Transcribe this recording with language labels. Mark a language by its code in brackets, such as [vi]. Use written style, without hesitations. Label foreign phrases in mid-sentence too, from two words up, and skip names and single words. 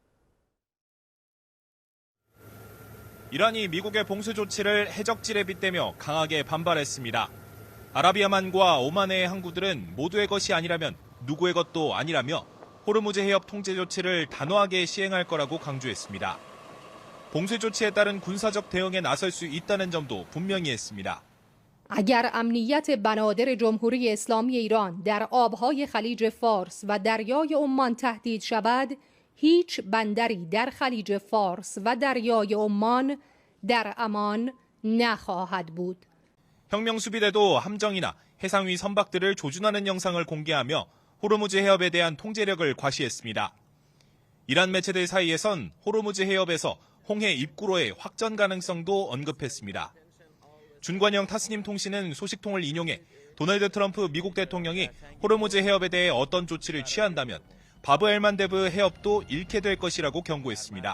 [ko] 이란이 미국의 봉쇄 조치를 해적질에 빗대며 강하게 반발했습니다. 아라비아만과 오만의 항구들은 모두의 것이 아니라면 누구의 것도 아니라며 호르무즈 해협 통제 조치를 단호하게 시행할 거라고 강조했습니다. 봉쇄 조치에 따른 군사적 대응에 나설 수 있다는 점도 분명히 했습니다. [fa] اگر امنیت بنادر جمهوری اسلامی ایران در آبهای خلیج فارس و دریای عمان تهدید شود، هیچ بندری در خلیج فارس و دریای عمان در امان نخواهد بود. [ko] 혁명수비대도 함정이나 해상 위 선박들을 조준하는 영상을 공개하며 호르무즈 해협에 대한 통제력을 과시했습니다. 이란 매체들 사이에선 호르무즈 해협에서 홍해 입구로의 확전 가능성도 언급했습니다. 준관영 타스님 통신은 소식통을 인용해 도널드 트럼프 미국 대통령이 호르무즈 해협에 대해 어떤 조치를 취한다면 바브 엘만데브 해협도 잃게 될 것이라고 경고했습니다.